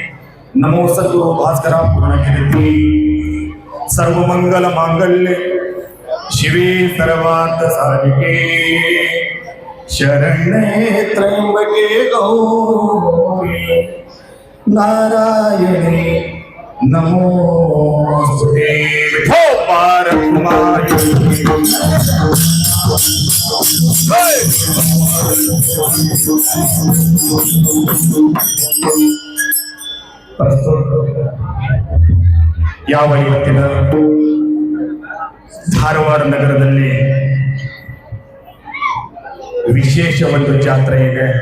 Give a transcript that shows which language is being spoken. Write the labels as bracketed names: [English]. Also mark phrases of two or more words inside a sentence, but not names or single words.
[Sanskrit] नमो सद्गुरु भास्करा पूर्ण कीर्ती. सर्व मंगल मांगल्य शिवे सर्वार्थ साधिके. शरण्ये त्र्यंबके गौरी नारायणे नमोस्तुते. [Kannada] विठोबार कुमारी ಯಾವ ಇವತ್ತಿನ ಧಾರವಾಡ ನಗರದಲ್ಲಿ ವಿಶೇಷ ಒಂದು ಜಾತ್ರೆ ಇದೆ.